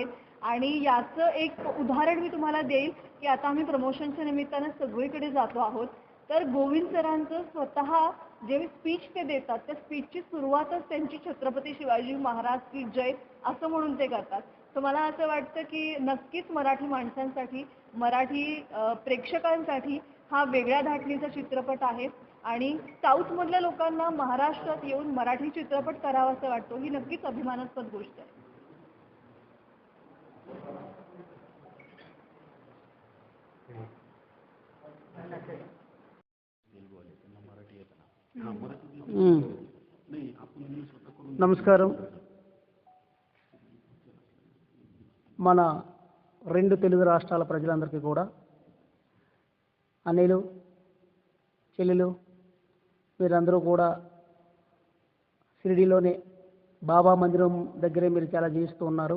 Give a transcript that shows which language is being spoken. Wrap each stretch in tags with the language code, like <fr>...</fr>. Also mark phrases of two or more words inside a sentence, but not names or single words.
<mr>आणि याचं एक उदाहरण मी तुम्हाला देईल की आता आम्ही प्रमोशनच्या निमित्तानं सगळीकडे जातो आहोत, तर गोविंद सरांचं स्वतः जे स्पीच ते देतात त्या स्पीचची सुरुवातच त्यांची छत्रपती शिवाजी महाराज की जय असं म्हणून ते करतात. तर मला असं वाटतं की नक्कीच मराठी माणसांसाठी, मराठी प्रेक्षकांसाठी हा वेगळ्या धाटणीचा चित्रपट आहे आणि साऊथमधल्या लोकांना महाराष्ट्रात येऊन मराठी चित्रपट करावा असं वाटतो, ही नक्कीच अभिमानास्पद गोष्ट आहे.</mr> <te>నమస్కారం. మన రెండు తెలుగు రాష్ట్రాల ప్రజలందరికీ కూడా అన్నయ్యలు, చెల్లెలు, మీరందరూ కూడా షిరిడీలోనే బాబా మందిరం దగ్గరే మీరు చాలా జీవిస్తూ ఉన్నారు.</te>